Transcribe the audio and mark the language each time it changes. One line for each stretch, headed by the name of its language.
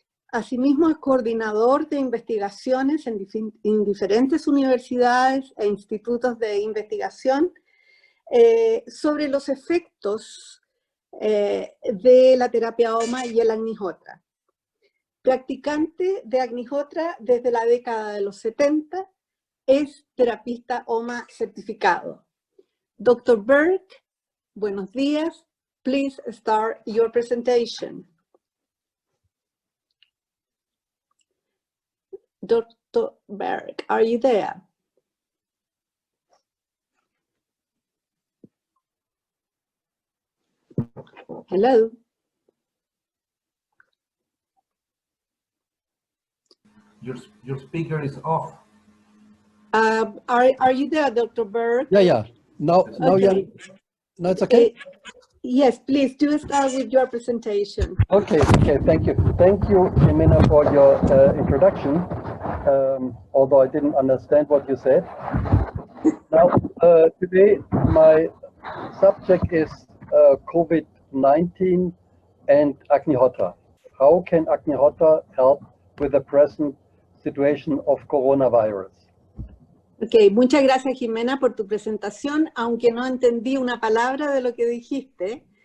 Spanish: Asimismo es coordinador de investigaciones en diferentes universidades e institutos de investigación sobre los efectos de la terapia Homa y el Agnihotra. Practicante de Agnihotra desde la década de los 70, es terapista Homa certificado. Dr. Berk, buenos días.
English: Please start your presentation. Dr. Berk, are you there? Hello? Your speaker is off. Are you there, Dr. Berk? Yeah. Now Okay. now it's okay? Yes, please do start with your presentation. Okay, thank you. Thank you, Jimena, for your introduction, although I didn't understand what you said. Now, today my subject is COVID-19 and Agnihotra. How can Agnihotra help with the present situation of coronavirus?
Spanish: Ok, muchas gracias, Jimena, por tu presentación, aunque no entendí una palabra de lo que dijiste.